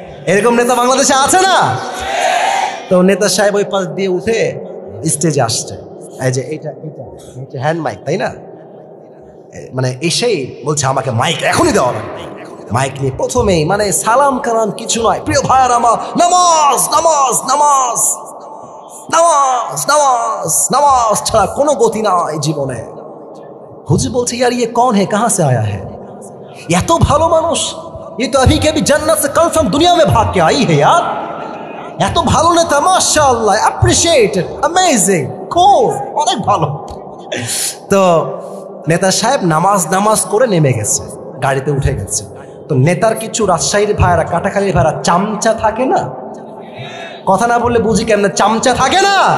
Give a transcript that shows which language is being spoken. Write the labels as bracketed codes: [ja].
[bn] এরকম নেতা বাংলাদেশে আছে না? তো নেতা সাহেব ওই পাশ দিয়ে উঠে স্টেজে আসছে, এই যে এইটা হ্যান্ড মাইক, তাই না? মানে এসেই বলছে আমাকে মাইক এখনই দেওয়া লাগবে। মাইক নিয়ে প্রথমেই মানে সালাম কালাম কিছু নয়, প্রিয় ভাইয়ার আমার, নামাজ নামাজ নামাজ নামাজ নামাজ নামাজ ছাড়া কোনো গতি নাই জীবনে। হুজুর বলছে [ur] ইয়ার ইয়ে কौन है, कहां से आया है? [bn] এত ভালো মানুষ, [ur] ये तो अभी के भी जन्नत से कन्फर्म दुनिया में भाग के आई है यार। [bn] এত ভালো নেতা, মাশাআল্লাহ, অ্যাপ্রিশিয়েটেড, অ্যামেজিং, খুব অনেক ভালো। তো নেতা সাহেব নামাজ নামাজ করে নেমে গেছে, গাড়িতে উঠে গেছে। তো নেতার কিছু রাজশাহীর ভাইরা, কাটাখালীর ভাইরা চামচা থাকে না, কথা না বললে বুঝি কেমন, চামচা থাকে না?